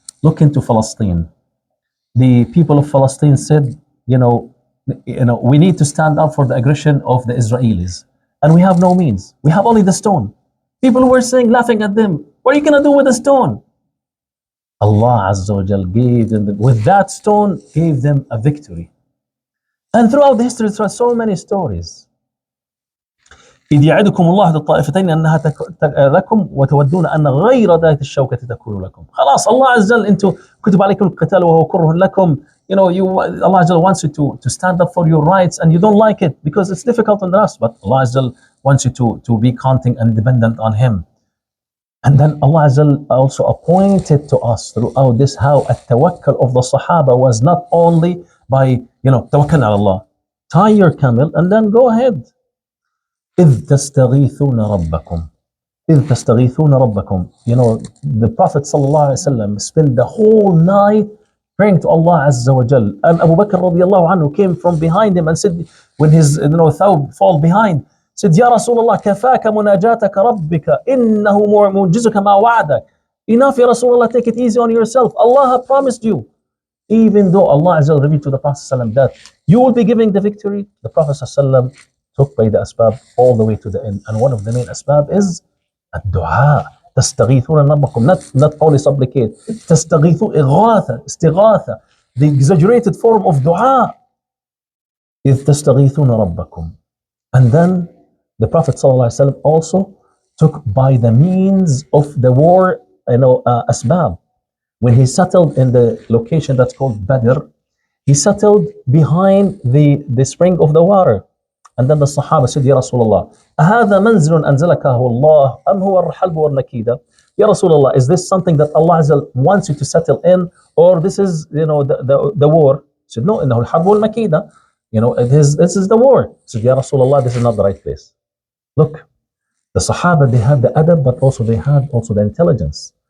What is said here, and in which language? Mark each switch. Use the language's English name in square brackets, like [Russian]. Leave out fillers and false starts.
[English] Look into Palestine. The people of Palestine said, we need to stand up for the aggression of the Israelis. And we have no means. We have only the stone. People were saying, laughing at them, "What are you going to do with a stone?" Allah Azza wa Jal gave them, with that stone, gave them a victory. And throughout the history, there are so many stories. [Arabic] إذ يعدكم الله إحدى الطائفتين أنها لكم وتودون أن غير ذات الشوكة تكون لكم. خلاص الله عز وجل أنتم كتب عليكم القتال وهو كره لكم. [English] Allah Azza wants you to stand up for your rights and you don't like it because it's difficult on us, but Allah Azza wants you to be counting and dependent on Him. And then Allah Azza also appointed to us throughout this how at-tawakkul of the Sahaba was not only by, [Arabic] tawakkal ala Allah, [English] tie your camel and then go ahead. [Arabic] إذ تستغيثون ربكم إذ تستغيثون ربكم. [English] The Prophet sallallahu alaihi wasallam spent the whole night praying to Allah Azza wa Jal. And Abu Bakr radiallahu anhu came from behind him and said, when his thawb fall behind, said, Ya Rasulullah, [Arabic] kafaka munajataka rabbika, innahu munjizuka ma wa'adak. [English] Enough, Ya Rasulullah, take it easy on yourself. Allah promised you. Even though Allah Azza wa revealed to the Prophet sallam that you will be giving the victory, the Prophet sallam took by the asbab all the way to the end. And one of the main asbab is الدعاء. [Arabic] تستغيثون ربكم, [English] not only supplicate. [Arabic] تستغيثون, إغاثة, استغاثة, [English] the exaggerated form of dua. [Arabic] إذ تستغيثون ربكم. [English] And then the Prophet ﷺ also took by the means of the war, asbab. When he settled in the location that's called Badr, he settled behind the spring of the water. And then the Sahaba said, Ya Rasulullah, [Arabic] أهذا منزل أنزلكه الله أم هو الحلب والنكيدة? [English] Ya Rasulullah, is this something that Allah Azza wants you to settle in, or this is, the war? He said, no, [Arabic] إنه الحرب والمكيدة. [English] This is the war. He said, Ya Rasulullah, this is not the right place. Look, the Sahaba, they had the adab, but also they had also the intelligence.